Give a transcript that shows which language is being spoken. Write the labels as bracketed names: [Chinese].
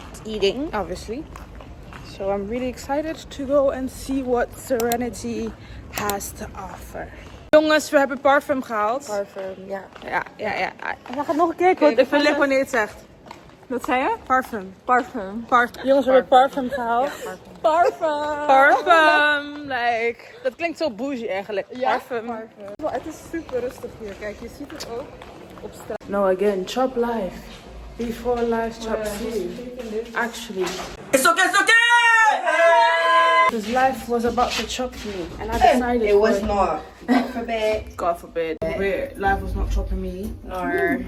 [English] It's eating, obviously. So I'm really excited to go and see what Serenity has to offer. [Dutch] Jongens, we hebben parfum gehaald. Parfum, ja. Ja. We gaan nog een keer, want ik vind leuk wanneer je het zegt. Wat zei je? Parfum. Parfum. Jongens, we hebben parfum gehaald. Ja, parfum. Parfum. Dat klinkt zo bougie eigenlijk. Ja, Parfum. Het is super rustig hier. Kijk, je ziet het ook. [English] No, again, chop life before life chops you. Actually, It's okay, it's okay! because life was about to chop me, and I decided It was for not. God forbid. God forbid. Life was not chopping me. Nor